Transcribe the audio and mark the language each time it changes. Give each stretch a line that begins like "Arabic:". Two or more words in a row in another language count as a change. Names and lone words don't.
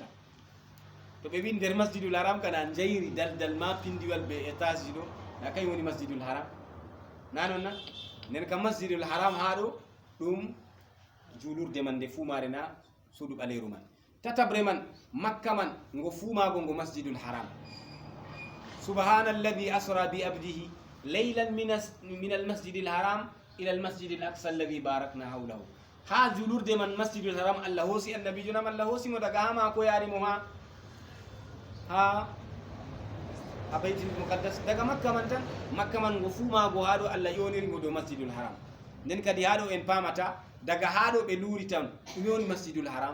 Fula: To ɓe wi nder masjidul haram kana jayri daldal ma pindiwal be étage ji ɗo na kañ woni masjidul haram, na non na. Nden kam masjidul haram ha ɗo ɗum julurde man nde fuu mare na suudu ɓaleru man. Tatabre man makka man ngo fuu mago ngo masjidul haram.
Arabic: سبحان الذي أسرى بعبده ليلا من المسجد الحرام إلى المسجد الأقصى الذي باركنا حوله.
Fula: Ha julurde man masjidul haram Allah hosi annabijo nam Allah hosi mo daga ha mako yaari mo ha baitul muqaddas daga makka man tan, makka man ngo fuu mago ha ɗo Allah yoniri ngo dow masjidul haram. Nden kadi ha ɗo en pamata daga ha ɗo ɓe luuri tan ɗum woni masjidul haram.